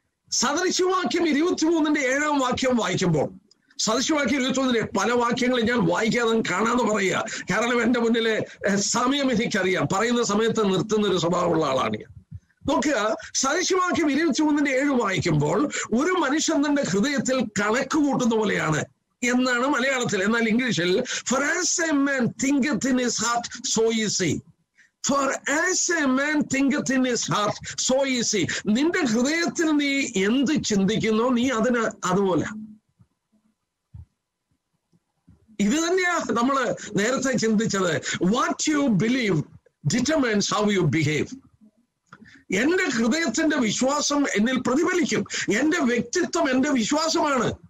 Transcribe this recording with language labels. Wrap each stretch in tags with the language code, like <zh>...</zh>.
<ml>സദൃശവാക്യം 23-ന്റെ 7-ാം വാക്യം വായിക്കുമ്പോൾ സദൃശവാക്യം 21 പല വാക്യങ്ങൾ ഞാൻ വായിക്കാതെ കാണാതെ പറയുക. കാരണം എൻ്റെ മുന്നിലെ സമയം എനിക്കറിയാം. പറയുന്ന സമയത്ത് നിർത്തുന്നൊരു സ്വഭാവമുള്ള ആളാണ് ഞാൻ. നോക്കുക, സദൃശവാക്യം 23:7 വായിക്കുമ്പോൾ ഒരു മനുഷ്യൻ തന്റെ ഹൃദയത്തിൽ കണക്ക് കൂട്ടുന്ന പോലെയാണ് എന്നാണ് മലയാളത്തിൽ. എന്നാൽ ഇംഗ്ലീഷിൽ</ml> <en>for as a man thinketh in his heart so is he. For as a man thinketh in his heart so is he.</en> <ml>നിന്റെ ഹൃദയത്തിൽ നീ എന്ത് ചിന്തിക്കുന്നോ നീ അതിന് അതുപോലെ. ഇത് തന്നെയാ നമ്മൾ നേരത്തെ ചിന്തിച്ചത്.</ml> <en>What you believe determines how you behave.</en> <ml>എന്റെ ഹൃദയത്തിന്റെ വിശ്വാസം എന്നിൽ പ്രതിഫലിക്കും. എന്റെ വ്യക്തിത്വം എന്റെ വിശ്വാസമാണ്.</ml>